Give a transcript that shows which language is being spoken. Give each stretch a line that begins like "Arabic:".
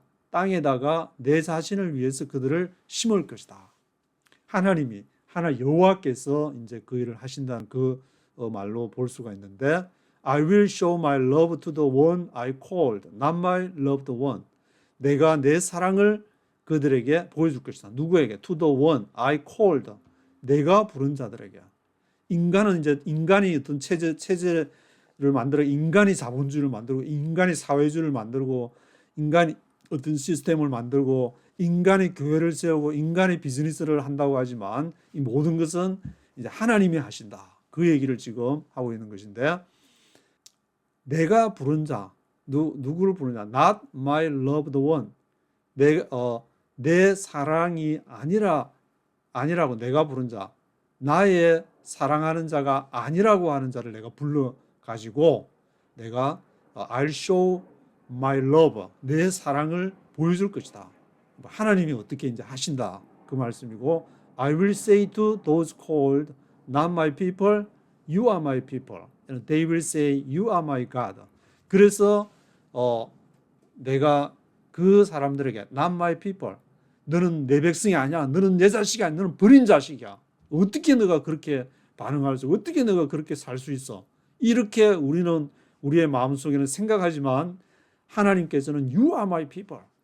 Korean: 땅에다가 내 자신을 위해서 그들을 심을 것이다. 하나 여호와께서 이제 그 일을 하신다는 그 말로 볼 수가 있는데
English: I will show my love to the one I called, not my loved one.
Korean: 내가 내 사랑을 그들에게 보여줄 것이다. 누구에게?
English: To the one I called.
Korean: 내가 부른 자들에게. 인간은 이제 인간이 어떤 체제를 만들어 인간이 자본주의를 만들고 인간이 사회주의를 만들고 인간이 어떤 시스템을 만들고 인간이 교회를 세우고 인간이 비즈니스를 한다고 하지만 이 모든 것은 이제 하나님이 하신다. 그 얘기를 지금 하고 있는 것인데 내가 부른 자 누구를 부르냐?
English: Not my loved one.
Korean: 내 사랑이 아니라고 내가 부른 자, 나의 사랑하는 자가 아니라고 하는 자를 내가 불러 가지고 내가
English: I'll show my love.
Korean: 내 사랑을 보여줄 것이다. 하나님이 어떻게 이제 하신다 그 말씀이고
English: I will say to those called, not my people, you are my people. And they will say, you are my God.
Korean: 그래서 내가 그 사람들에게
English: not my people.
Korean: 너는 내 백성이 아니야. 너는 내 자식이 아니야. 너는 버린 자식이야. 어떻게 너가 그렇게 반응할 수 있어? 어떻게 너가 그렇게 살 수 있어? 이렇게 우리는 우리의 마음속에는 생각하지만 하나님께서는
English: you are my people.